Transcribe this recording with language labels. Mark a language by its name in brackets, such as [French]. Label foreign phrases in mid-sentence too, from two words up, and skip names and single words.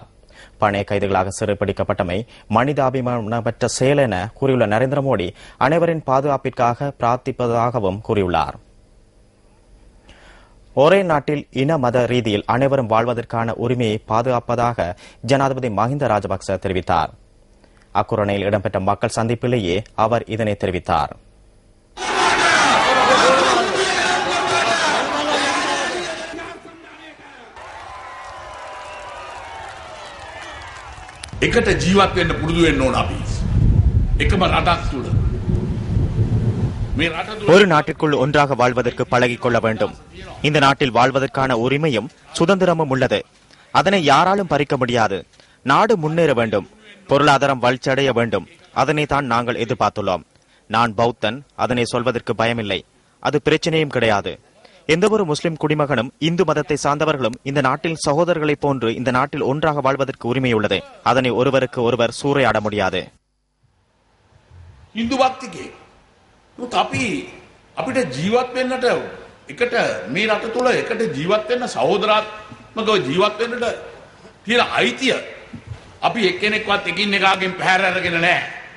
[Tamil] பணைய கைதிகளாக சிறைப்பிடிக்கப்பட்டமை மனிதாபிமானமற்ற செயல் என கூறியுள்ள நரேந்திர மோடி அனைவரின் பாதுகாப்பிற்காக பிரார்த்திப்பதாகவும் கூறியுள்ளார். ஒரே நாட்டில் இன மத ரீதியில் அனைவரும் வாழ்வதற்கான உரிமையை பாதுகாப்பதாக ஜனாதிபதி மஹிந்த ராஜபக்ச தெரிவித்தார். அக்குரணையில் இடம்பெற்ற மக்கள் சந்திப்பிலேயே அவர் இதனை தெரிவித்தார். [Sinhala] එකට ජීවත් වෙන්න පුරුදු වෙන්න ඕන අපි. එකම රටක් තුල. [Tamil] ஒரு நாட்டிற்குள் ஒன்றாக வாழ்வதற்கு பழகிக் கொள்ள வேண்டும். இந்த நாட்டில் வாழ்வதற்கான உரிமையும் சுதந்திரமும் உள்ளது. அதனை யாராலும் பறிக்க முடியாது. நாடு முன்னேற வேண்டும், பொருளாதாரம் வளர்ச்சியடைய வேண்டும். அதனை தான் நாங்கள் எதிர்பார்த்துள்ளோம். நான் பௌத்தன், அதனை சொல்வதற்கு பயமில்லை. அது பிரச்சனையும் கிடையாது. எந்தவொரு முஸ்லிம் குடிமகனும் இந்து மதத்தை சார்ந்தவர்களும் இந்த நாட்டில் சகோதரர்களைப் போன்று இந்த நாட்டில் ஒன்றாக வாழ்வதற்கு உரிமை உள்ளது. அதனை ஒருவருக்கு ஒருவர் சூறையாட முடியாது. [Sinhala] Hindu භක්තිකේ අපි අපිට ජීවත් වෙන්නට එකට මේ රට තුල එකට ජීවත් වෙන්න සහෝදරාත්මකව ජීවත් වෙන්නට තියෙන අයිතිය අපි එක්කෙනෙක්වත් එකින් එකාගෙන් පැහැර අරගෙන නැහැ.